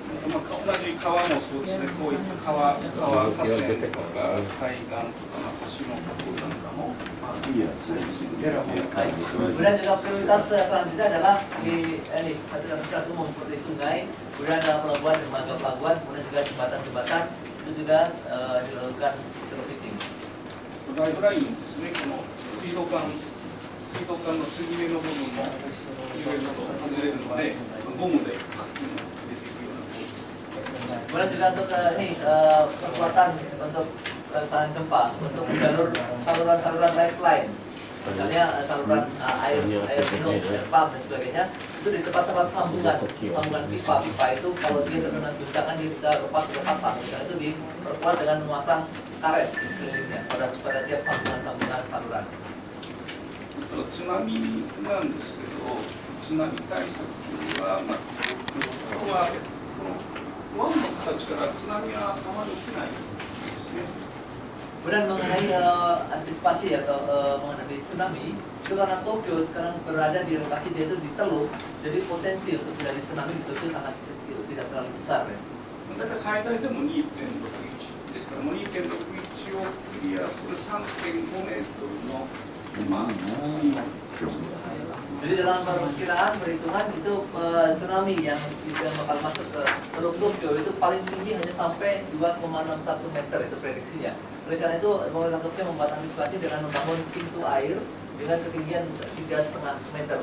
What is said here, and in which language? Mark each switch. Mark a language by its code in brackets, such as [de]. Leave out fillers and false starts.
[ja] まあ、同じ川もそうですね、こういった川河川とか海岸とか橋の囲いなんかも、まあ、そうですね。 [id] Kemudian juga prioritas selanjutnya adalah di fasilitas umum seperti sungai, kemudian ada pelabuhan, dermaga pelabuhan, kemudian juga jembatan-jembatan itu juga dilakukan retrofitting. [ja] ライフラインですね、この水道管の継ぎ目の部分もいろいろと外れるので、ゴムで出ていくような。 [id] Kemudian juga untuk perkuatan untuk tahan gempa, untuk saluran lifeline, misalnya saluran air minum, air pump dan sebagainya, itu di tempat-tempat sambungan pipa itu kalau dia terkena guncangan dia bisa lepas ke patah, itu diperkuat dengan memasang karet di sekelilingnya pada tiap sambungan saluran. [ja] 津波なんですけど、津波対策は、まあ、ここは湾の形から津波はあまり起きないですね。 [id] Kemudian mengenai antisipasi atau mengenai tsunami, itu karena Tokyo sekarang berada di lokasi dia itu di teluk, jadi potensi untuk terjadi tsunami di Tokyo sangat kecil, tidak terlalu besar ya. [ja] だから最大でも 2.61 ですから、もう 2.61 をクリアする 3.5 メートルの、まあ、水温。 [id] Jadi dalam perhitungan itu tsunami yang bakal masuk ke Teluk Tokyo itu paling tinggi hanya sampai 2,61 meter itu prediksinya. Oleh karena itu pemerintah Tokyo membuat antisipasi dengan membangun pintu air dengan ketinggian 3,5 meter.